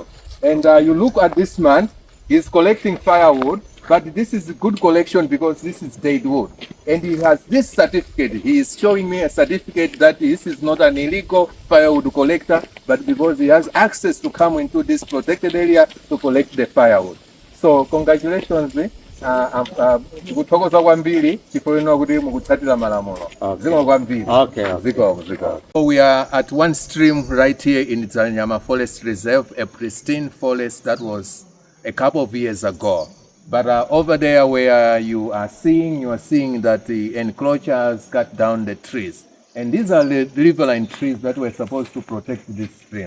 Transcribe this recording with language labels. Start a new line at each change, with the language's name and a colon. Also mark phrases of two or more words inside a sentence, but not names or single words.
English: And you look at this man, he's collecting firewood, but this is a good collection because this is dead wood. And he has this certificate. He is showing me a certificate that this is not an illegal firewood collector, but because he has access to come into this protected area to collect the firewood. So congratulations.
Nyanja: Kuthokoza kwambiri chifukwa kuti mukutsatira malamulo. Zikomo kwambiri.
English: Okay.
Nyanja: Zikomo.
English: So we are at one stream right here in Dzalanyama Forest Reserve, a pristine forest that was a couple of years ago. But over there where you are seeing that the enclosure has cut down the trees. And these are the riverine trees that were supposed to protect this stream.